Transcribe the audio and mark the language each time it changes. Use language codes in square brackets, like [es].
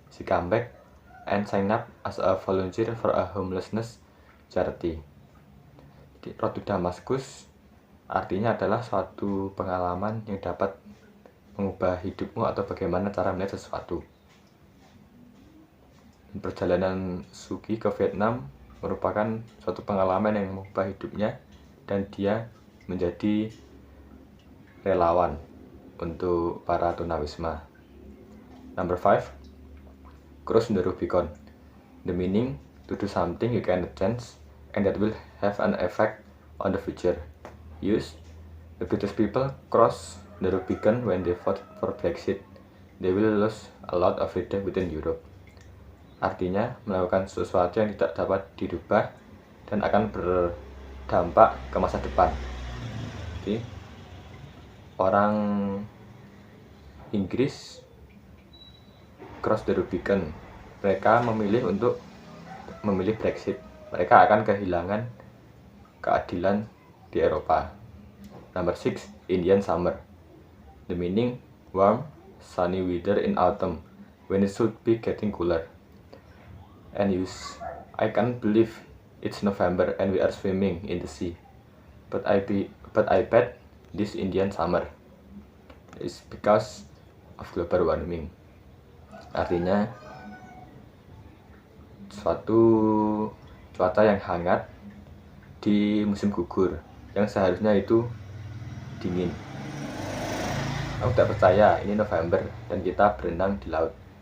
[en] She came back and signed up as a volunteer for a homelessness charity. [id] Jadi, road to Damascus artinya adalah suatu pengalaman yang dapat mengubah hidupmu atau bagaimana cara melihat sesuatu. Perjalanan Suki ke Vietnam merupakan suatu pengalaman yang mengubah hidupnya dan dia menjadi relawan untuk para tunawisma. [en] Number 5. Cross the Rubicon. The meaning, to do something you can change and that will have an effect on the future. Use, the British people cross the Rubicon when they voted for Brexit. They will lose a lot of freedom within Europe. [id] Artinya, melakukan sesuatu yang tidak dapat dirubah dan akan berdampak ke masa depan. Jadi, orang Inggris cross the Rubicon. Mereka memilih Brexit. Mereka akan kehilangan keadilan di Eropa. [en] Number 6. Indian summer. The meaning, warm, sunny weather in autumn when it should be getting cooler. And use, I can't believe It's November and we are swimming in the sea. But I bet this Indian summer is because of global warming. [id] Artinya suatu cuaca yang hangat di musim gugur yang seharusnya itu dingin. Aku tak percaya ini November dan kita berenang di laut.